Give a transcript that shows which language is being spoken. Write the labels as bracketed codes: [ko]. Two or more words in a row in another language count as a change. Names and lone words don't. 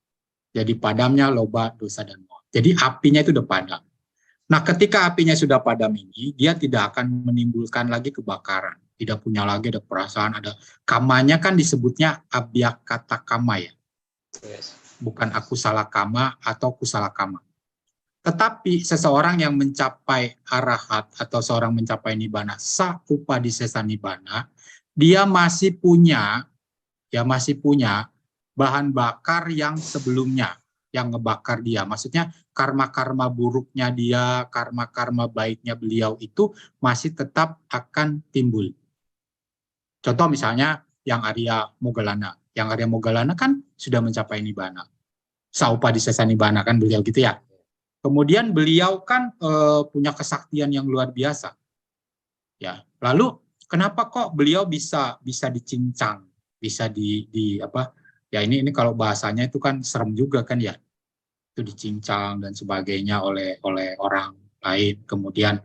[id] Jadi padamnya loba, dosa, dan moha. Jadi apinya itu udah padam. Nah, ketika apinya sudah padam ini, dia tidak akan menimbulkan lagi kebakaran. Tidak punya lagi ada perasaan, ada kamanya kan disebutnya [pi] abhyakata kama [id] ya. Bukan [pi] aku salah kama [id] atau [pi] kusala kama. [id] Tetapi seseorang yang mencapai arahat atau seorang mencapai nibbana, [pi] sa-upadisesa nibbana, [id] dia masih punya bahan bakar yang sebelumnya, yang ngebakar dia. Maksudnya karma-karma buruknya dia, karma-karma baiknya beliau itu masih tetap akan timbul. Contoh misalnya yang Arya Moggallana. Yang Arya Moggallana kan sudah mencapai nibbana. [pi] Sa-upadisesa nibbana [id] kan beliau gitu ya. Kemudian beliau kan punya kesaktian yang luar biasa. Ya, lalu kenapa kok beliau bisa dicincang, bisa di apa? Ya ini kalau bahasanya itu kan serem juga kan ya. Itu dicincang dan sebagainya oleh orang lain.